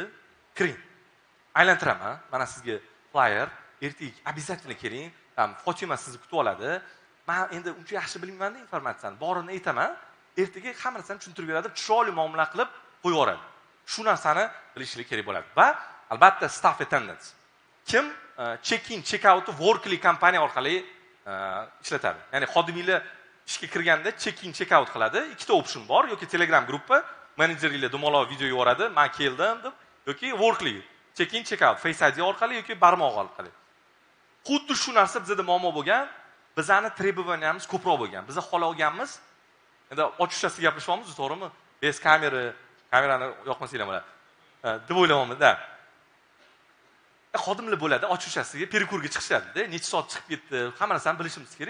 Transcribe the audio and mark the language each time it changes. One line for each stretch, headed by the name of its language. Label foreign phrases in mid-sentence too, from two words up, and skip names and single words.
Uzbek: Kiring. Aylantiraman, mana sizga flyer, ertaga обязательно keling. Fotima sizni kutib oladi. Men endi uncha yaxshi bilmayman-da informatsiyani. Borini aytaman. Ertaga hamma narsani tushuntirib beradi, chiroyli muomala qilib qo'yib yuboradi. Shu narsani bilishlik kerak bo'ladi. Va albatta
English: staff attendance.
Uzbek: Kim check-in, check-outni Workly kompaniya orqali ishlatadi. Ya'ni xodiminglar ishga kirganda
English: check-in, check-out
Uzbek: qiladi. Ikkita option bor, yoki Telegram gruppa, menejerlar dumaloq video yuboradi, men keldim deb, yoki Workly
English: check-in, check-out
Uzbek: Face ID orqali yoki barmoq orqali. Xuddi shu narsa bizda muammo bo'lgan, bizani trебованиямыз ko'proq bo'lgan. Biz xohlaganmiz, endi ochiqchasiga gaplashyapmiz, to'g'rimi? Bez kamerani yoqmasanglar bo'ladi. Deb o'ylayapman-da. Xodimlar bo'ladi, ochiqchasiga perikurga chiqishadi-da, necha soat chiqib ketdi, hamma narsani bilishimiz kerak.